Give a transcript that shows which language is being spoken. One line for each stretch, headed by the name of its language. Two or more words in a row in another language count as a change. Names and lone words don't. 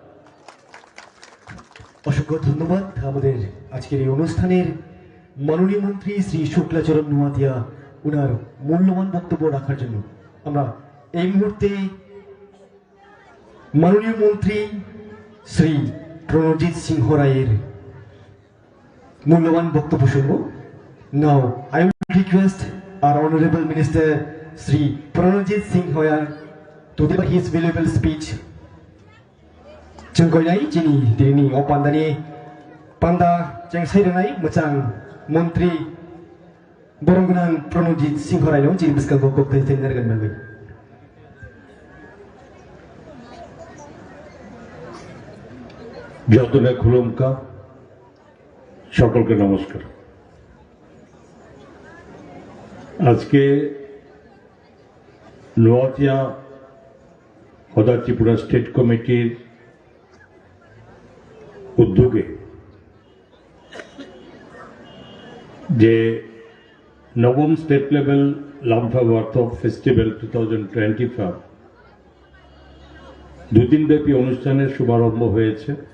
Bangla: অসংখ্য ধন্যবাদ আমাদের আজকের এই অনুষ্ঠানের মাননীয় মন্ত্রী শ্রী শুক্লাচরণ নোয়াতিয়া ওনার মূল্যবান বক্তব্য রাখার জন্য। আমরা এই মুহূর্তে মাননীয় মন্ত্রী শ্রী প্রণজিৎ সিংহ রায়ের মূল্যবান বক্তব্য শুনব।
English: now I will request our honorable minister Sri Pranajit Singh Hoyer to deliver his valuable speech.
Kok Borok: Jengkoinai jini dirini opandani panda jengsairanai mochang Menteri Boronggunang Pranajit Singh Hoyer no jini biskal bokok tenargan malwi. যতনে খুলুমকা
Bangla: সকলকে নমস্কার। আজকে নোয়াতিয়া হদা ত্রিপুরা স্টেট কমিটির উদ্যোগে যে নবম
English: State Level
Bangla: লাম্ফা ওয়ার্থ ফেস্টিভ্যাল 2025 দুদিন ব্যাপী অনুষ্ঠানের শুভারম্ভ হয়েছে।